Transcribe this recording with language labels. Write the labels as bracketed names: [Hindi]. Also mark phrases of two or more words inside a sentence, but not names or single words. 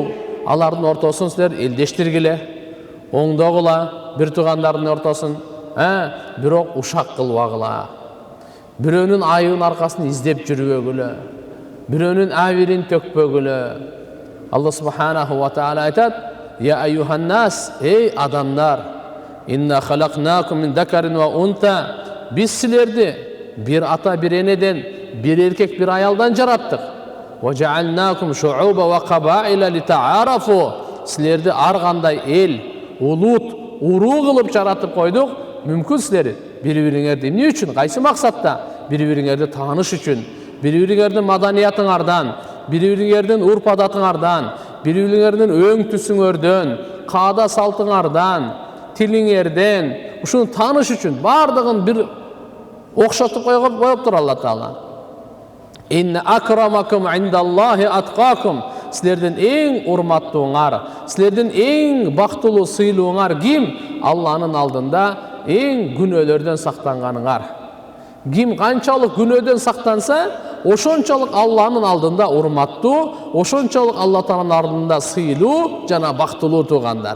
[Kyrgyz] Алардын ортосун силер элдештиргиле, оңдогула бир туугандардын ортосун. Бирок ушак кылбагыла. Бирөөнүн айыбын аркасын издеп жүрбөгүлө. Бирөөнүн абийирин төкпөгүлө. [Arabic] الله سبحانه وتعالى [Kyrgyz] айтат: [Arabic] "يا أيها الناس, [Kyrgyz] эй адамдар, [Arabic] إنا خلقناكم من ذكر وأنثى". [Kyrgyz] Биз силерди бир ата бир энеден, бир эркек бир аялдан жараттык. [Arabic] "وجعلناكم شعوبا وقبائل لتعارفوا". [Kyrgyz] Силерди ар кандай эл, улут, уруу кылып жаратып койдук. Мүмкүн силер бири-бириңерди эмне үчүн, кайсы максатта? Бири-бириңерди тааныш үчүн, бири-бириңердин маданиятыңардан, бири-бириңердин урп-адатыңардан, бири-бириңердин өң түсүңөрдөн, каада салтыңардан, тилиңерден, ушуну тааныш үчүн бардыгын бир окшотуп коюптур Алла Таала. [Arabic] إن أكرمكم عند الله أتقاكم. [Kyrgyz] Силердин эң урматтууңар, силердин эң бактылуу сыйлууңар ким? Алланын алдында эң күнөөлөрдөн сактанганыңар. Ким канчалык күнөөдөн сактанса, ошончолук Алланын алдында урматтуу, ошончолук Алла Тааланын алдында сыйлуу жана бактылуу туугандар.